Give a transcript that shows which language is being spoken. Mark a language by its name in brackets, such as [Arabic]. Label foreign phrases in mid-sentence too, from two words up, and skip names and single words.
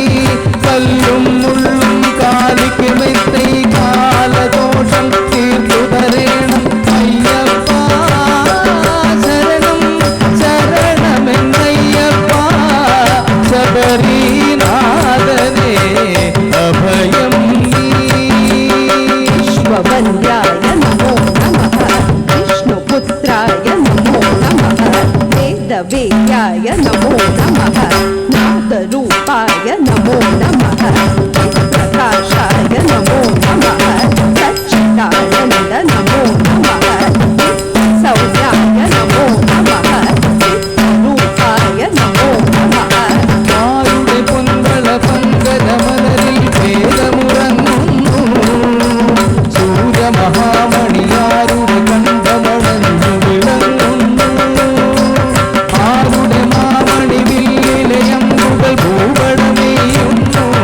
[Malayalam] കല്ലും മുള്ളും കാലിക്ക് മെത്തൈ കാലദോഷം തീർത്തു തരേണം അയ്യപ്പ. ശരണം ശരണമെന്നയ്യപ്പ. ശബരീനാഥനേ അഭയം നീ. [Sanskrit] विश्ववन्द्याय नमो नमः, विष्णुपुत्राय नमो नमः, वेदवेद्याय नमो नमः, नादरूपाय नमो नमः, प्रकाशाय नमो नमः, सच्चिदानन्द नमो नमः, सौम्याय नमो नमः, रूपाय नमो नमः. [Malayalam] ആരുടെ പൊൻവള പങ്കജമലരിൽ വേദമുറങ്ങുന്നു. സൂര്യമഹാമണിയാരുടെ കണ്ഠമണഞ്ഞു വിളങ്ങുന്നു. ആരുടെ മാമണി വില്ലിലയമ്പുകൾ ഭൂപടമേയുന്നു.